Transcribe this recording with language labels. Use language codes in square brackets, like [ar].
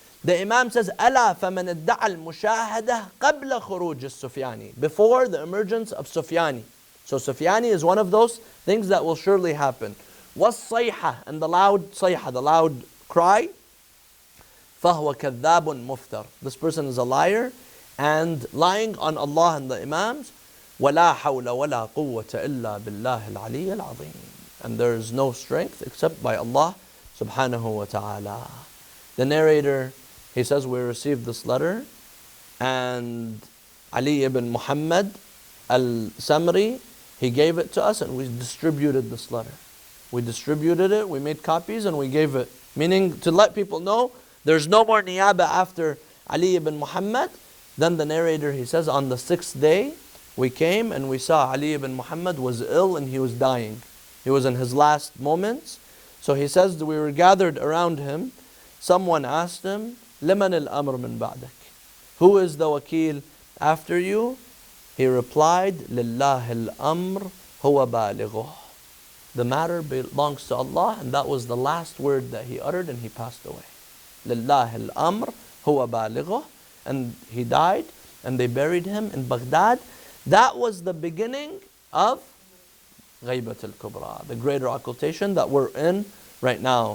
[en] The Imam says, [ar] ألا فمن ادعى المشاهدة قبل خروج السفياني, [en] before the emergence of Sufyani. So Sufyani is one of those things that will surely happen. والصيحة, and the loud صيحة, the loud cry. [ar] فهو كذاب مفتر. [en] This person is a liar and lying on Allah and the Imams. [ar] ولا حول ولا قوة إلا بالله العلي العظيم. [en] And there is no strength except by Allah subhanahu wa ta'ala. The narrator, he says, we received this letter and Ali ibn Muhammad al-Samri, he gave it to us and we distributed this letter. We distributed it, we made copies and we gave it. Meaning to let people know there's no more niyaba after Ali ibn Muhammad. Then the narrator, he says, on the 6th day, we came and we saw Ali ibn Muhammad was ill and he was dying. He was in his last moments. So he says that we were gathered around him. Someone asked him, [ar] لمن الأمر من بعدك? [en] Who is the wakil after you? He replied, [ar] لله الأمر هو بالغه. [en] The matter belongs to Allah, and that was the last word that he uttered and he passed away. [ar] لله الأمر هو بالغه. [en] And he died and they buried him in Baghdad. That was the beginning of Ghaybat al-Kubra, the greater occultation that we're in right now.